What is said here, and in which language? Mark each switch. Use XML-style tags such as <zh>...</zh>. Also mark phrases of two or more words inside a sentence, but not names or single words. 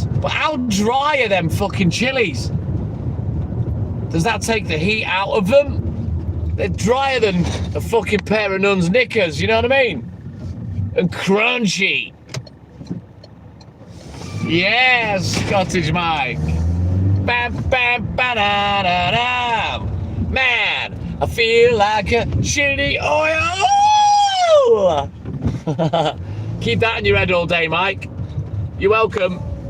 <en>But how dry are them fucking chilies? Does that take the heat out of them? They're drier than a fucking pair of nun's knickers, you know what I mean? And crunchy. Yes, Scottish Mike. Bam, bam, ba-da-da-da. Man, I feel like a chili oil. Keep that in your head all day, Mike. You're welcome.</en>